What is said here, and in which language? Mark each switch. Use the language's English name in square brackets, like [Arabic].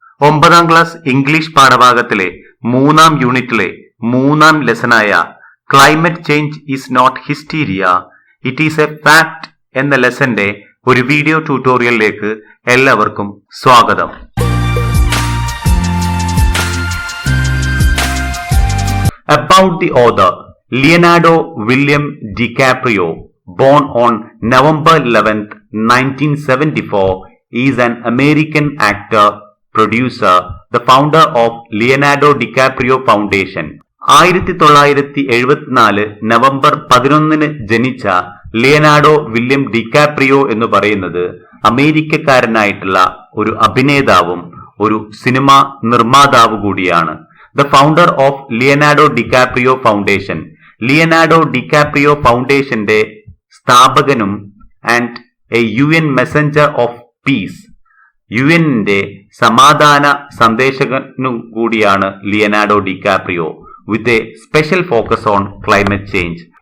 [Malayalam] 9ാം class English പാഠഭാഗത്തിലെ 3ാം യൂണിറ്റിലെ 3ാം ലെസനായ climate change is not hysteria, it is A fact എന്ന ലെസന്റെ ഒരു video ട്യൂട്ടോറിയലിലേക്ക് എല്ലാവർക്കും സ്വാഗതം. [English] About the author, Leonardo William DiCaprio, born on November 11th, 1974, is an American actor, producer, the founder of Leonardo DiCaprio Foundation. [Malayalam] 1974 November 11 ജനിച്ച Leonardo William DiCaprio എന്ന് പറയുന്നത് അമേരിക്കക്കാരനായിട്ടുള്ള ഒരു അഭിനേതാവും ഒരു സിനിമാ നിർമ്മാതാവ് കൂടിയാണ്. [English] The founder of Leonardo DiCaprio Foundation. [Malayalam] Leonardo DiCaprio ഫൗണ്ടേഷന്റെ സ്ഥാപകനും [English] and a UN messenger of peace, [Malayalam] യുഎന്നിന്റെ സമാധാന സന്ദേശകനും കൂടിയാണ് Leonardo DiCaprio, [English] With a special focus on climate change.